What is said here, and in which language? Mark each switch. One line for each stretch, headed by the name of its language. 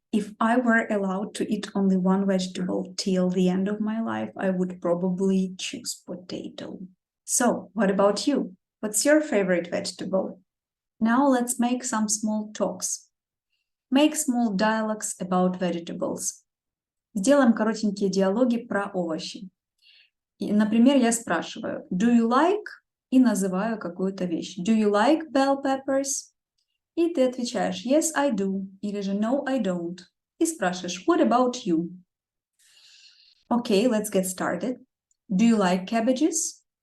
English: If I were allowed to eat only one vegetable till the end of my life, I would probably choose potato. So, what about you? What's your favorite vegetable? Now let's make some small talks. Make small dialogues about vegetables.
Russian: Сделаем коротенькие диалоги про овощи. Например, я спрашиваю,
English: do you like?
Russian: И называю какую-то вещь.
English: Do you like bell peppers?
Russian: И ты отвечаешь,
English: yes, I do.
Russian: Или же
English: no, I don't.
Russian: И спрашиваешь,
English: what about you? Okay, let's get started. Do you like cabbages?